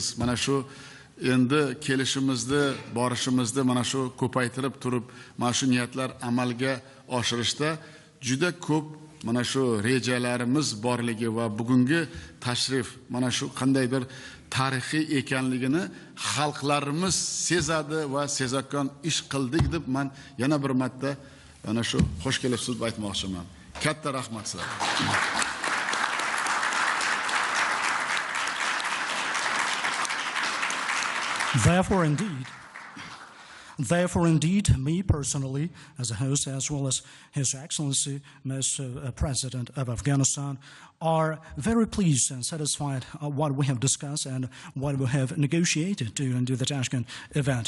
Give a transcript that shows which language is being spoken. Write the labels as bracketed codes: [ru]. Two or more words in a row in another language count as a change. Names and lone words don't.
[uz] Mana shu endi kelishimizni, borishimizni mana shu ko'paytirib turib, mana shu niyatlar amalga oshirishda juda ko'p mana shu rejalarimiz borligi va bugungi tashrif mana shu qandaydir tarixiy ekanligini xalqlarimiz sezadi va sezakon ish qildik deb men yana bir marta ana shu xush kelibsiz deb aytmoqchiman. Katta rahmat sizlarga. [en] Therefore, indeed, me personally, as a host, as well as His Excellency, Mr. President of Afghanistan, are very pleased and satisfied what we have discussed and what we have negotiated during the Tashkent event.